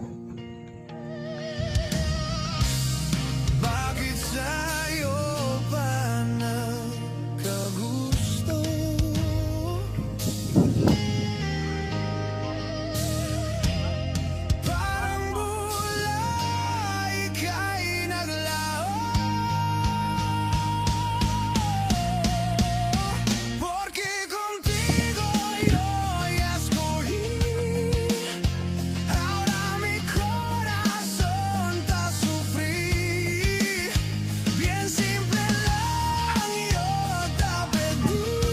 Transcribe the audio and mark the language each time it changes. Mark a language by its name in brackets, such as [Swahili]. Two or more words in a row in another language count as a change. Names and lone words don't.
[Filipino] Bakit sa'yo pa nagkagusto? Parang bulay ika'y naglaho, [Spanish] porque contigo yo ya escogí. Ahora mi corazón está sufrir. Bien simple lang yo te pedí.